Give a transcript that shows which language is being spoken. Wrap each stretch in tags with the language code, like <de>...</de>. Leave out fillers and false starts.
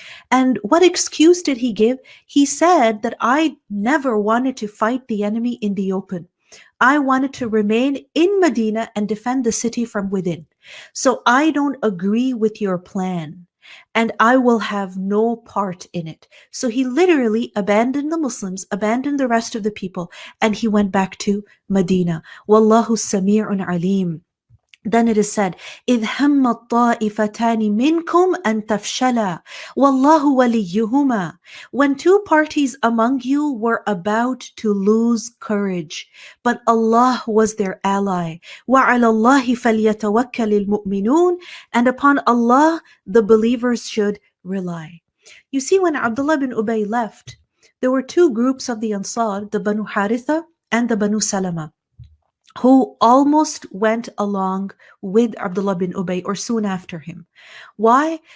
<en>And what excuse did he give? He said that I never wanted to fight the enemy in the open. I wanted to remain in Medina and defend the city from within. So I don't agree with your plan and I will have no part in it. So he literally abandoned the Muslims, abandoned the rest of the people, and he went back to Medina.</en> <ar>Wallahu sami'un alim.</ar> <en>Then it is said,</en> <ar>إِذْ هَمَّ الطَّائِفَتَانِ مِنْكُمْ أَن تَفْشَلَا وَاللَّهُ وَلِيُّهُمَا.</ar> <en>When two parties among you were about to lose courage, but Allah was their ally.</en> <ar>وَعَلَى اللَّهِ فَلْيَتَوَكَّلِ الْمُؤْمِنُونَ.</ar> <en>And upon Allah, the believers should rely. You see, when Abdullah bin Ubay left, there were two groups of the Ansar, the Banu Haritha and the Banu Salama, who almost went along with Abdullah bin Ubay or soon after him. Why?</en>